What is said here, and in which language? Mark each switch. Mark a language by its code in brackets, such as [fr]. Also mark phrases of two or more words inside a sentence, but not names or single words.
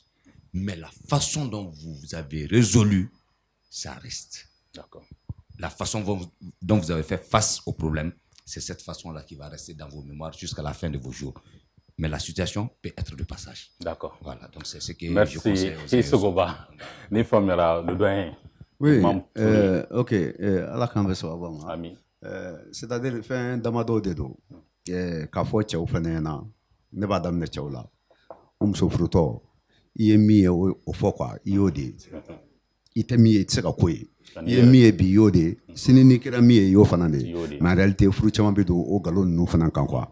[fr] Mais la façon dont vous avez résolu, ça reste. La façon dont vous avez fait face au problème, c'est cette façon-là qui va rester dans vos mémoires jusqu'à la fin de vos jours. Mais la situation peut être de passage. D'accord. Voilà, donc c'est ce que je conseille. Merci. [bm] Sogoba. Ni famera [fr] le doyen. Oui, ok. [bm] Allah kan bɛ sababa ma. Amin. [fr] C'est-à-dire [bm] fɛn damadɔ de don. K'a fɔ cɛw fɛnɛ ɲɛna, ne b'a daminɛ cɛw la. O muso furutɔ, I ye min ye o fɔ quoi, I y'o de ye. I tɛ min ye I tɛ se ka ko ye. I ye min ye bi I y'o de ye. Sini n'i kɛra min ye I y'o fana de ye. [fr] Mais en réalité [bm] furu caman bɛ don o nkalon ninnu fana kan quoi.